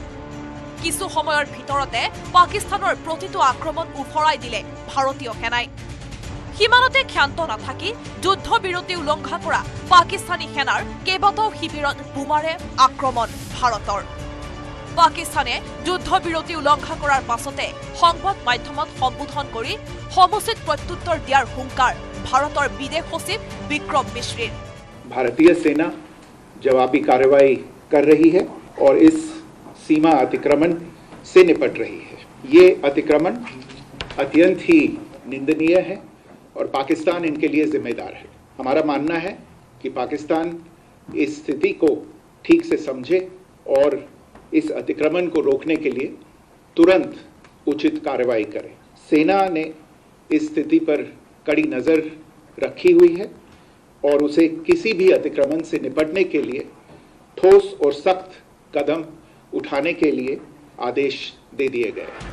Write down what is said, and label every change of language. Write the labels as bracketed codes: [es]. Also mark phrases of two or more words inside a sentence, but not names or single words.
[as] কিছু সময়ৰ ভিতৰতে পাকিস্তানৰ প্ৰতিটো আক্ৰমণ উফৰাই দিলে ভাৰতীয় সেনাই সীমানতে ক্ষান্ত নাথাকি যুদ্ধবিৰতি উলংঘা কৰা পাকিস্তানী সেনাৰ কেইবাটাও শিবিৰত বোমাৰে আক্ৰমণ ভাৰতৰ পাকিস্তানে যুদ্ধবিৰতি উলংঘা কৰাৰ পাছতে সংবাদ মাধ্যমত সম্বোধন কৰি সমুচিত প্ৰত্যুত্তৰ দিয়াৰ হুংকাৰ ভাৰতৰ বিদেশ সচিব বিক্ৰম মিশ্ৰিৰ [hi] भारतीय सेना जवाबी कार्रवाई कर रही है और इस सीमा अतिक्रमण से निपट रही है ये अतिक्रमण अत्यंत ही निंदनीय है और पाकिस्तान इनके लिए जिम्मेदार है हमारा मानना है कि पाकिस्तान इस स्थिति को ठीक से समझे और इस अतिक्रमण को रोकने के लिए तुरंत उचित कार्रवाई करे सेना ने इस स्थिति पर कड़ी नज़र रखी हुई है और उसे किसी भी अतिक्रमण से निपटने के लिए ठोस और सख्त कदम उठाने के लिए आदेश दे दिए गए